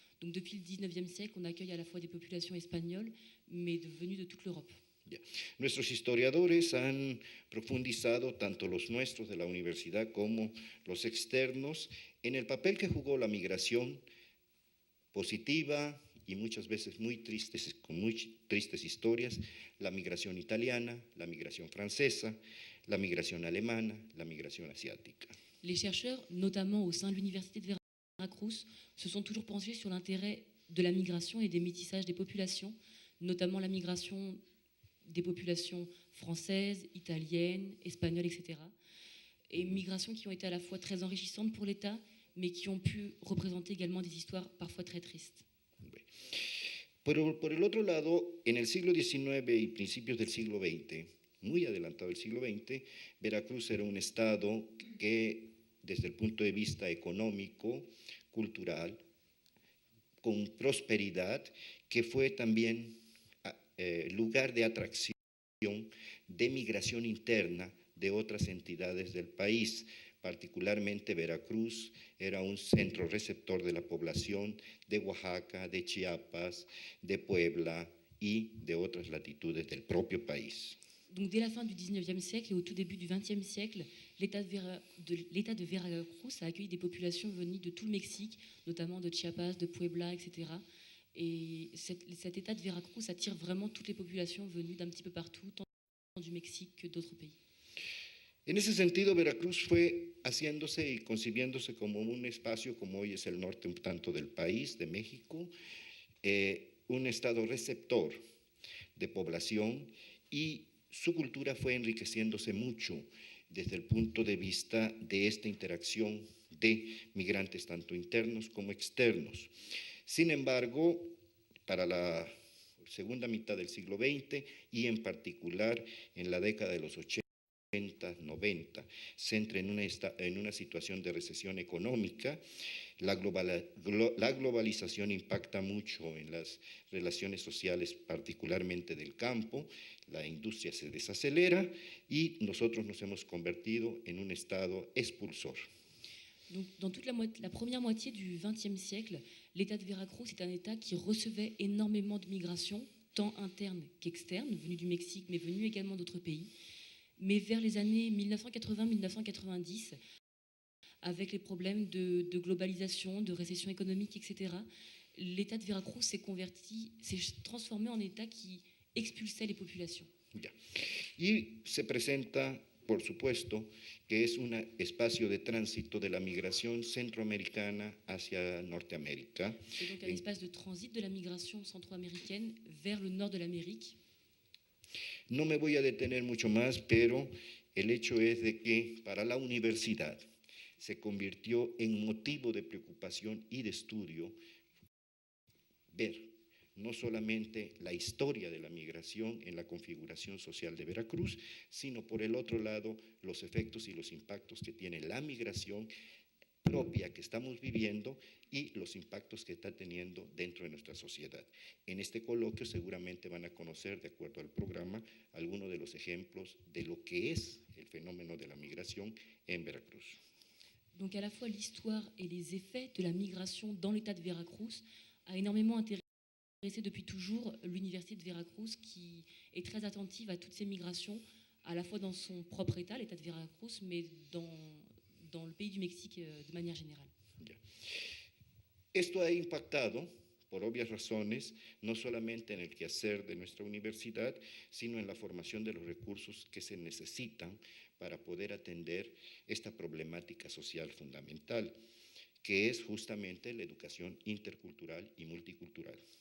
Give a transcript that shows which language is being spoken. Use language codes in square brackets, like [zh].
[fr] Donc depuis le XIXe siècle, on accueille à la fois des populations espagnoles, mais venues de toute l'Europe. [es] Nuestros historiadores han profundizado, tanto los nuestros de la universidad como los externos, en el papel que jugó la migración positiva y muchas veces con muy tristes historias, la migración italiana, la migración francesa, la migración alemana, la migración asiática. [fr] Les chercheurs, notamment au sein de l'université de Veracruz, se sont toujours penchés sur l'intérêt de la migration et des métissages des populations, notamment la migration des populations françaises, italiennes, espagnoles, etc. Et migrations qui ont été à la fois très enrichissantes pour l'État, mais qui ont pu représenter également des histoires parfois très tristes. [es] Pero por el otro lado, en el siglo XIX y principios del siglo XX, muy adelantado el siglo XX, Veracruz era un estado que, desde el punto de vista económico, cultural, con prosperidad, que fue también lugar de atracción de migración interna de otras entidades del país. Particularmente Veracruz era un centro receptor de la población de Oaxaca, de Chiapas, de Puebla y de otras latitudes del propio país. [fr] Donc dès la fin du XIXe siècle et au tout début du XXe siècle, l'État de Veracruz a accueilli des populations venues de tout le Mexique, notamment de Chiapas, de Puebla, etc. Et cet État de Veracruz attire vraiment toutes les populations venues d'un petit peu partout, tant du Mexique que d'autres pays. [es] En ese sentido, Veracruz fue haciéndose y concibiéndose como un espacio, como hoy es el norte un tanto del país, de México, un estado receptor de población, y su cultura fue enriqueciéndose mucho desde el punto de vista de esta interacción de migrantes tanto internos como externos. Sin embargo, para la segunda mitad del siglo XX y en particular en la década de los 80, 90 se entra en una situación de recesión económica. La globalización impacta mucho en las relaciones sociales, particularmente del campo. La industria se desacelera y nosotros nos hemos convertido en un estado expulsor. [fr] Donc, dans toute la première moitié du XXe siècle, l'État de Veracruz est un État qui recevait énormément de migrations, tant internes qu'externes, venues du Mexique, mais venues également d'autres pays. Mais vers les années 1980-1990, avec les problèmes de globalisation, de récession économique, etc., l'État de Veracruz s'est transformé en État qui expulsait les populations. [es] Ya. Y se presenta, por supuesto, que es un espacio de tránsito de la migración centroamericana hacia Norteamérica. [fr] C'est donc un espace de transit de la migration centro-américaine vers le nord de l'Amérique. [es] No me voy a detener mucho más, pero el hecho es de que para la universidad se convirtió en motivo de preocupación y de estudio ver no solamente la historia de la migración en la configuración social de Veracruz, sino por el otro lado los efectos y los impactos que tiene la migración propia que estamos viviendo y los impactos que está teniendo dentro de nuestra sociedad. En este coloquio seguramente van a conocer, de acuerdo al programa, algunos de los ejemplos de lo que es el fenómeno de la migración en Veracruz. [fr] Donc à la fois l'histoire et les effets de la migration dans l'État de Veracruz a énormément intéressé depuis toujours l'Université de Veracruz, qui est très attentive à toutes ces migrations, à la fois dans son propre État, l'État de Veracruz, mais dans le pays du Mexique de manière générale. [es] Esto ha impactado, por obvias razones, no solamente en el quehacer de nuestra universidad, sino en la formación de los recursos que se necesitan para poder atender esta problemática social fundamental, que es justamente la educación intercultural y multicultural.